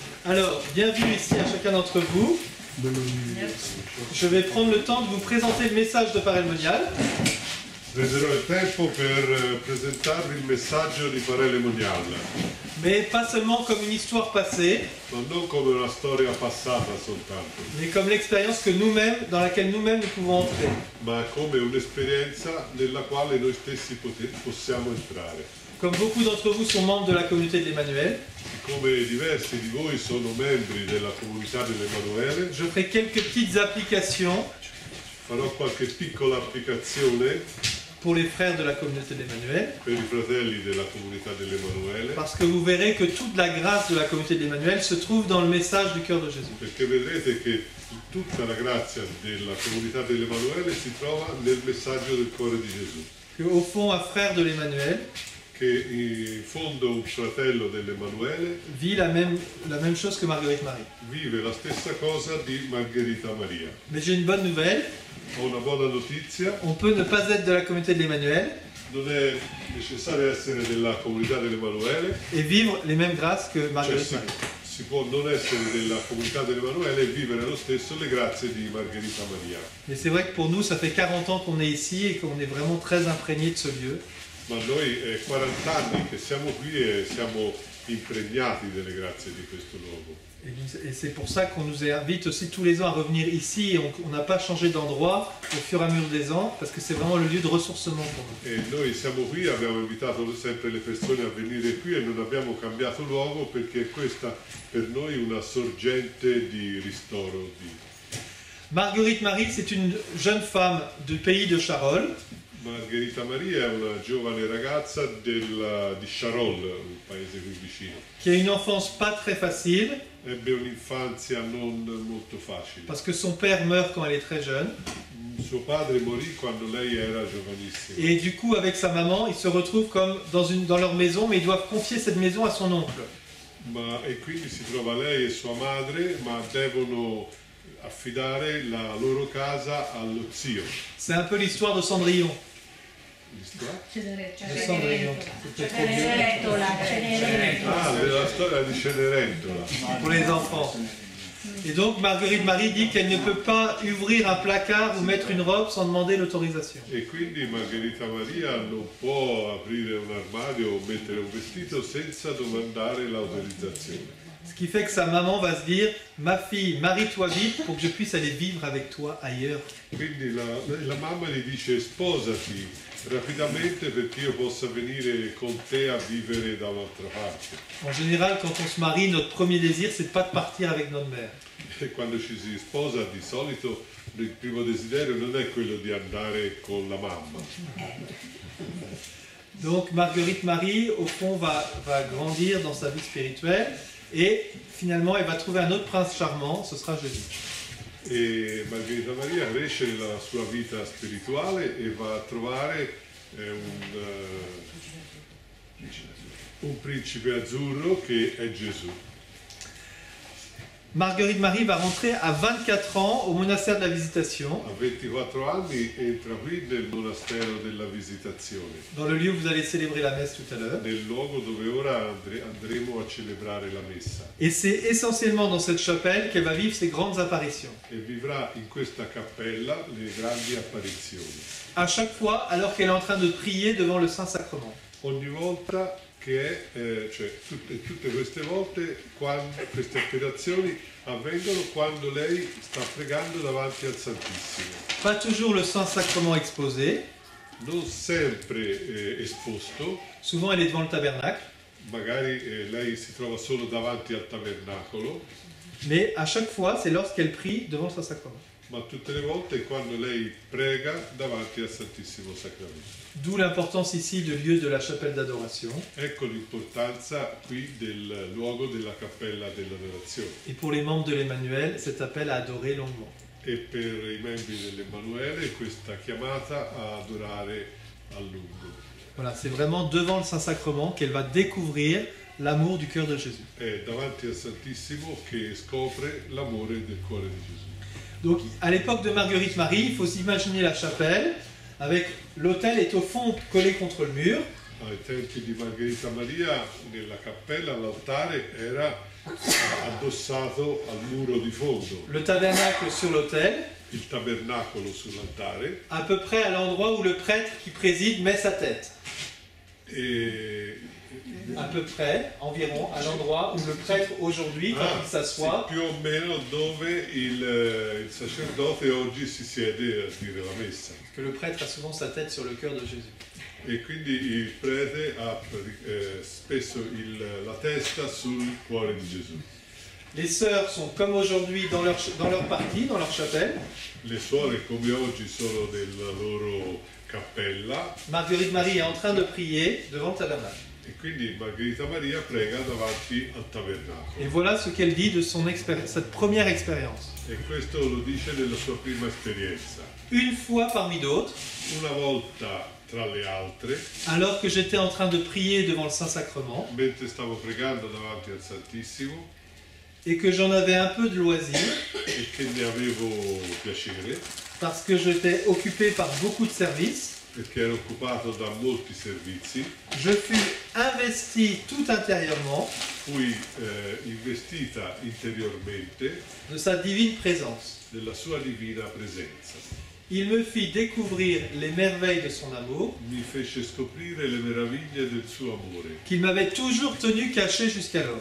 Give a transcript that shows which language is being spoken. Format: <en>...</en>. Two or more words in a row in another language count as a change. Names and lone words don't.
<fr>Alors, bienvenue ici à chacun d'entre vous. Je vais prendre le temps de vous présenter le message de Parel Monial.</fr> <it>Prenderò il tempo per presentarvi il messaggio di Parele Monial.</it> <fr>Mais pas seulement comme une histoire passée,</fr> <it>Ma non come una storia passata soltanto,</it> <fr>mais comme l'expérience que nous-mêmes, dans laquelle nous-mêmes nous pouvons entrer.</fr> <it>ma come un'esperienza nella quale noi stessi possiamo entrare.</it> <fr>Comme beaucoup d'entre vous sont membres de la communauté de l'Emmanuel,</fr> <it>Come diversi di voi sono membri della comunità dell'Emanuele,</it> <fr>je ferai quelques petites applications</fr> <it>farò qualche piccola applicazione</it> <fr>pour les frères de la communauté de l'Emmanuel,</fr> <it>per i fratelli della comunità dell'Emanuele,</it> <fr>parce que vous verrez que toute la grâce de la communauté de l'Emmanuel se trouve dans le message du cœur de Jésus.</fr> <it>perché vedrete che tutta la grazia della comunità dell'Emanuele si trova nel messaggio del cuore di Gesù.</it> <fr>Que, au fond, un frère de l'Emmanuel</fr> <it>Che in fondo un fratello dell'Emanuele</it> <fr>vit la même chose que Marguerite Marie.</fr> <it>vive la stessa cosa di Margherita Maria.</it> <fr>Mais j'ai une bonne nouvelle,</fr> <it>Ho una buona notizia,</it> <fr>on peut ne pas être de la communauté de l'Emmanuel</fr> <it>non è necessario essere della comunità dell'Emanuele,</it> <fr>et vivre les mêmes grâces que</fr> <it>cioè</it> <fr>Marguerite Marie.</fr> <it>si può non essere della comunità dell'Emanuele e vivere lo stesso le grazie di Margherita Maria.</it> <fr>Mais c'est vrai que pour nous, ça fait 40 ans qu'on est ici et qu'on est vraiment très imprégné de ce lieu.</fr> <it>Ma noi è 40 anni che siamo qui e siamo impregnati delle grazie di questo luogo.</it> <fr>Et c'est pour ça qu'on nous invite aussi tous les ans à revenir ici. Et on n'a pas changé d'endroit au fur et à mesure des ans parce que c'est vraiment le lieu de ressourcement pour nous.</fr> <it>E noi siamo qui, abbiamo invitato sempre le persone a venire qui e non abbiamo cambiato luogo perché questa per noi è una sorgente di ristoro.</it> <fr>Marguerite Marie, c'est une jeune femme du pays de Charolles</fr> <it>Margherita Maria è una giovane ragazza di Charolles, un paese qui vicino.</it> <fr>qui a une enfance pas très facile</fr> <it>Ebbe un'infanzia non molto facile.</it> <fr>parce que son père meurt quand elle est très jeune.</fr> <it>Suo padre morì quando lei era giovanissima.</it> <fr>Et du coup, avec sa maman, ils se retrouvent comme dans leur maison, mais ils doivent confier cette maison à son oncle.</fr> <it>E quindi si trova lei e sua madre, ma devono affidare la loro casa allo zio.</it> <fr>C'est un peu l'histoire de Cendrillon.</fr> <it>Cenerentola. Ah, la storia di Cenerentola.</it> <fr>Pour les enfants. Et donc Marguerite Marie dit qu'elle ne peut pas ouvrir un placard ou mettre une robe sans demander l'autorisation.</fr> <it>E quindi Margherita Maria non può aprire un armadio o mettere un vestito senza domandare l'autorizzazione.</it> <fr>Ce qui fait que sa maman va se dire « Ma fille, marie-toi vite pour que je puisse aller vivre avec toi ailleurs.</fr> <it>Quindi la mamma gli dice sposati rapidamente perché io possa venire con te a vivere da un'altra parte. »</it> <fr>En général, quand on se marie, notre premier désir, c'est de pas de partir avec notre mère.</fr> <it>E quando ci si sposa di solito il primo desiderio non è quello di andare con la mamma.</it> <fr>Donc Marguerite Marie, au fond, va grandir dans sa vie spirituelle et finalement, elle va trouver un autre prince charmant, ce sera Jésus.</fr> <it>E Margherita Maria cresce nella sua vita spirituale e va a trovare un principe azzurro che è Gesù.</it> <fr>Marguerite Marie va rentrer à 24 ans au monastère de la Visitation,</fr> <it>A 24 anni entra qui nel monastero della Visitazione,</it> <fr>dans le lieu où vous allez célébrer la messe tout à l'heure.</fr> <it>nel luogo dove ora andremo a celebrare la messa.</it> <fr>Et c'est essentiellement dans cette chapelle qu'elle va vivre ses grandes apparitions.</fr> <it>E vivrà in questa cappella le grandi apparizioni.</it> <fr>À chaque fois, alors qu'elle est en train de prier devant le Saint-Sacrement.</fr> <it>Ogni volta che cioè tutte queste volte, queste apparizioni avvengono quando lei sta pregando davanti al Santissimo.</it> <fr>Pas toujours le Saint-Sacrement exposé,</fr> <it>Non sempre esposto,</it> <fr>souvent elle est devant le tabernacle,</fr> <it>magari lei si trova solo davanti al tabernacolo,</it> <fr>mais à chaque fois, c'est lorsqu'elle prie devant le Saint-Sacrement.</fr> <it>ma tutte le volte è quando lei prega davanti al Santissimo Sacramento.</it> <fr>D'où l'importance ici du lieu de la chapelle d'adoration.</fr> <it>Ecco l'importanza qui del luogo della cappella dell'adorazione.</it> <fr>Et pour les membres de l'Emmanuel, cet appel à adorer longuement.</fr> <it>E per i membri dell'Emanuele questa chiamata a adorare a lungo.</it> <fr>Voilà, c'est vraiment devant le Saint-Sacrement qu'elle va découvrir l'amour du cœur de Jésus.</fr> <it>È davanti al Santissimo che scopre l'amore del cuore di Gesù.</it> <fr>Donc, à l'époque de Marguerite Marie, il faut s'imaginer la chapelle, avec l'autel est au fond collé contre le mur.</fr> <it>Ai tempi di Margherita Maria, nella cappella, l'altare era addossato al muro di fondo,</it> <fr>le tabernacle sur l'autel,</fr> <it>il tabernacolo sull'altare</it> <fr>à peu près à l'endroit où le prêtre qui préside met sa tête.</fr> <it>e</it> <fr>À peu près, environ, à l'endroit où le prêtre aujourd'hui, quand il</fr> <it>sì,</it> <fr>s'assoit,</fr> <it>più o meno dove il sacerdote oggi si siede a dire la messa.</it> <fr>que le prêtre a souvent sa tête sur le cœur de Jésus.</fr> <it>E quindi il prete ha spesso la testa sul cuore di Gesù.</it> <fr>Les sœurs sont comme aujourd'hui dans leur partie, dans leur chapelle.</fr> <it>Le suore come oggi sono nella loro cappella</it> <fr>Marguerite Marie est en train de prier devant le tabernacle.</fr> <it>e quindi Margherita Maria prega davanti al tabernacolo.</it> <fr>Et voilà ce qu'elle dit de cette première expérience.</fr> <it>E questo lo dice nella sua prima esperienza.</it> <fr>Une fois parmi d'autres,</fr> <it>Una volta tra le altre,</it> <fr>alors que j'étais en train de prier devant le Saint-Sacrement</fr> <it>mentre stavo pregando davanti al Santissimo</it> <fr>et que j'en avais un peu de loisir,</fr> <it>e che ne avevo piacere,</it> <fr>parce que j'étais occupé par beaucoup de services,</fr> <it>perché ero occupato da molti servizi,</it> <fr>je fus investi tout intérieurement</fr> <it>fui investita interiormente</it> <fr>de sa divine présence.</fr> <it>della sua divina presenza.</it> <fr>Il me fit découvrir les merveilles de son amour,</fr> <it>Mi fece scoprire le meraviglie del suo amore,</it> <fr>qu'il m'avait toujours tenu caché jusqu'alors.</fr>